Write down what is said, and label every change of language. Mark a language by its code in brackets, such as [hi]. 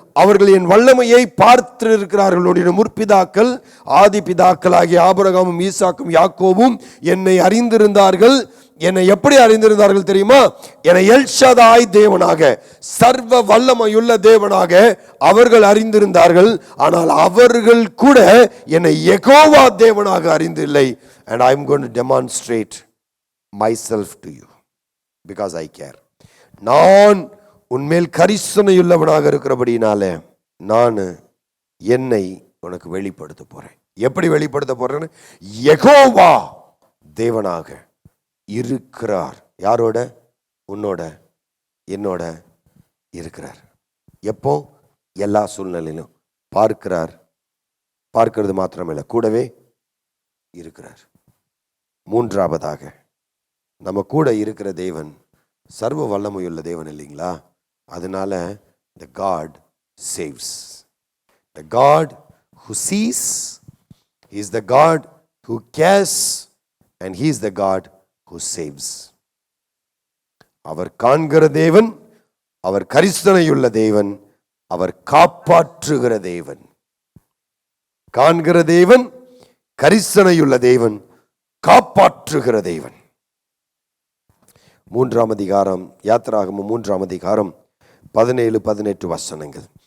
[ta] அவர்கள் என் வல்லமையை பார்த்திருக்கிறார்கள். என்னுடைய முற்பிதாக்கள், ஆதி பிதாக்கள் ஆகிய ஆபிரகாமும் ஈசாக்கும் யாக்கோபும் என்னை அறிந்திருந்தார்கள். என்னை எப்படி அறிந்திருந்தார்கள் தெரியுமா? என்னை எல்ஷதாய் தேவனாக, சர்வ வல்லமையுள்ள தேவனாக அவர்கள் அறிந்திருந்தார்கள். ஆனால் அவர்கள் கூட என்னை யெகோவா தேவனாக அறிந்தில்லை. [en] And I am going to demonstrate myself to you because I care. [ta] நான் உன்மேல் கரிசனையுள்ளவனாக இருக்கிறபடினால நான் என்னை உனக்கு வெளிப்படுத்த போறேன். எப்படி வெளிப்படுத்த போறேன்னு? யெகோவா தேவனாக இருக்கிறார். யாரோட? உன்னோட என்னோட இருக்கிறார். எப்போ? எல்லா சூழ்நிலையிலும் பார்க்கிறார். பார்க்கிறது மாத்திரமில்லை, கூடவே இருக்கிறார். மூன்றாவதாக, நம்ம கூட இருக்கிற தேவன் சர்வ வல்லமையுள்ள தேவன் இல்லைங்களா? அதனால [en] the God saves. The God who sees, he is the God who cares, and he is the God who saves. [ta] அவர் காண்கிற தேவன், அவர் கரிசனையுள்ள தேவன், அவர் காப்பாற்றுகிற தேவன். காண்கிற தேவன், கரிசனையுள்ள தேவன், காப்பாற்றுகிற தேவன். 3ஆம் அதிகாரம், யாத்திராகமம் 3ஆம் அதிகாரம் 17-18 வசனங்கள்.